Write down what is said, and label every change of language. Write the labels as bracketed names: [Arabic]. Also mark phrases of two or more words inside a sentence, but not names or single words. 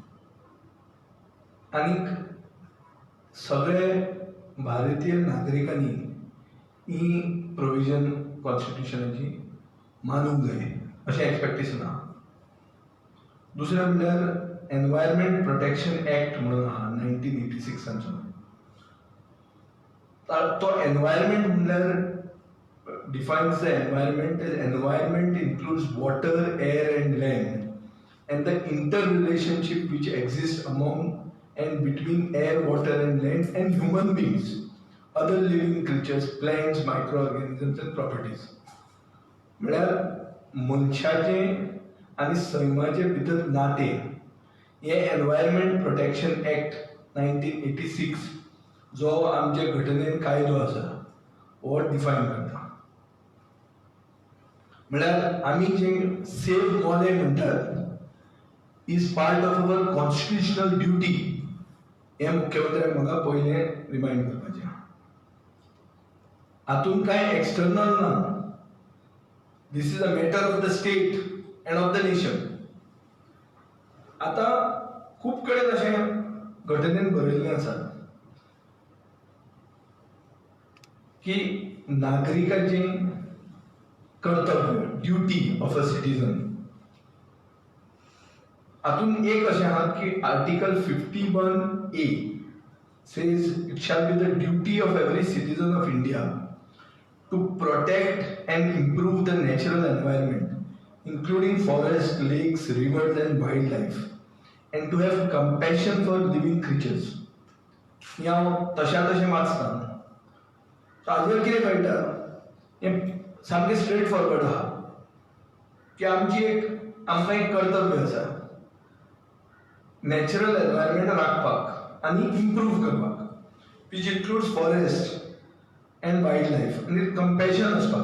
[Konkani] आनीक सगळे भारतीय नागरिकांनी ही [English] provision constitutionाची [Konkani] मानूंक जाय अशें एक्सपेक्टेशन आहा. दुसरें म्हणल्यार [English] Environment Protection Act [Konkani] म्हणून आहा [English] 1986 तो एनवायरमेंट म्हणल्यार defines the environment as environment includes water, air and land and the interrelationship which exists among and between air, water and land and human beings, other living creatures, plants, microorganisms and properties. [Konkani] म्हळ्यार मनशाचे आनी सैमाचे भितर नाते हे [English] Environment Protection Act [Konkani] 1986 जो आमचे घटनेन कायदो आसा हो डिफायन करता. म्हळ्यार आमी जे सेव मोले म्हणटात [English] is part of our constitutional duty. [Konkani] हे मुख्यमंत्र्याक म्हाका पयलें रिमाइंड करपाचें. हातून कांय एक्सटर्नल ना. [English] This is a matter of the state and of the nation. [Konkani] आतां खूब कडेन अशें घटनेन बरयल्लें आसा की नागरिकाचें कर्तव्य, [English] duty of a citizen. [Konkani] हातून एक अशें आहा की [English] आर्टिकल 51A says it shall be the duty of every citizen of India to protect and improve the natural environment, including forests, lakes, rivers and wildlife, and to have compassion for living creatures. [Konkani] ही हांव तशें वाचतां. हाजेर कितें कळटा हें सामकें [English] straight forward [Konkani] आहा की आमकां एक कर्तव्य आसा [English] natural environment [Konkani] राखपाक आनी इम्प्रूव करपाक, [English] which includes forest and wild life [Konkani] आनी कंपॅशन आसपाक.